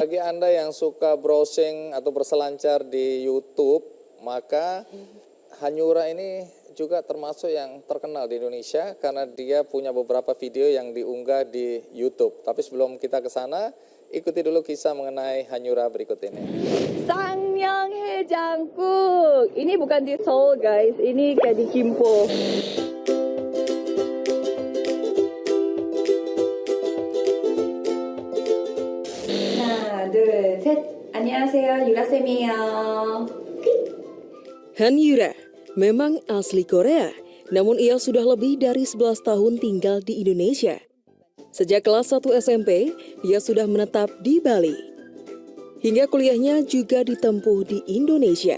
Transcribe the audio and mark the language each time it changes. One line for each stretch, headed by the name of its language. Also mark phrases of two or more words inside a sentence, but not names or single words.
Indonesian: Bagi Anda yang suka browsing atau berselancar di YouTube, maka Hanyura ini juga termasuk yang terkenal di Indonesia karena dia punya beberapa video yang diunggah di YouTube. Tapi sebelum kita ke sana, ikuti dulu kisah mengenai Hanyura berikut ini. Sang Samyang Jangkuk. Ini bukan di Seoul guys, ini kayak di Gimpo.
Korean: 하나, 둘, 셋. 안녕하세요, 유라쌤이에요.
Indonesian: Han Yura memang asli Korea, namun ia sudah lebih dari 11 tahun tinggal di Indonesia. Sejak kelas 1 SMP, dia sudah menetap di Bali. Hingga kuliahnya juga ditempuh di Indonesia.